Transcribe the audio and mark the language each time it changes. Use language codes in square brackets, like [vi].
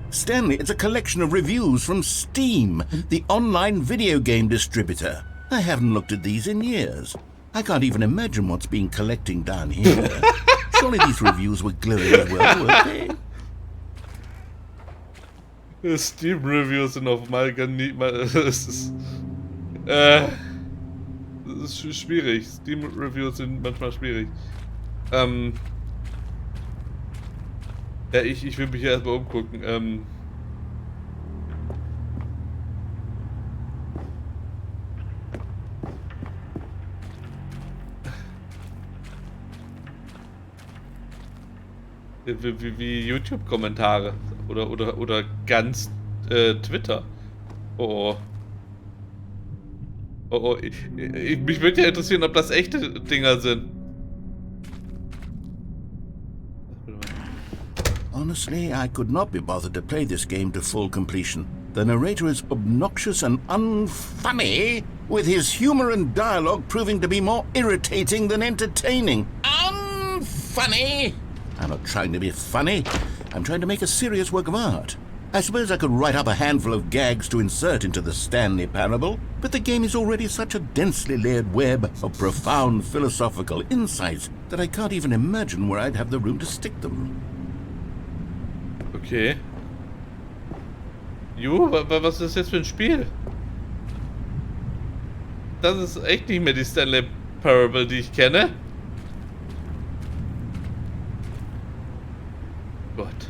[en] Stanley, it's a collection of reviews from Steam, the online video game distributor. I haven't looked at these in years. I can't even imagine what's been collecting down here. Surely these reviews were glowing well, weren't they? [de] Steam-Reviews sind auf mal gar nie... Das ist schwierig. Steam-Reviews sind manchmal schwierig. Ja, ich will mich hier erstmal umgucken. Wie YouTube-Kommentare oder ganz Twitter. Oh. Oh, mich würde ja interessieren, ob das echte Dinger sind. [en] Honestly, I could not be bothered to play this game to full completion. The narrator is obnoxious and unfunny, with his humor and dialogue proving to be more irritating than entertaining. Unfunny! I'm not trying to be funny. I'm trying to make a serious work of art. I suppose I could write up a handful of gags to insert into the Stanley Parable, but the game is already such a densely layered web of profound philosophical insights that I can't even imagine where I'd have the room to stick them. Okay. [de] Was ist das jetzt für ein Spiel? Das ist echt nicht mehr die Stanley Parable, die ich kenne. Gott.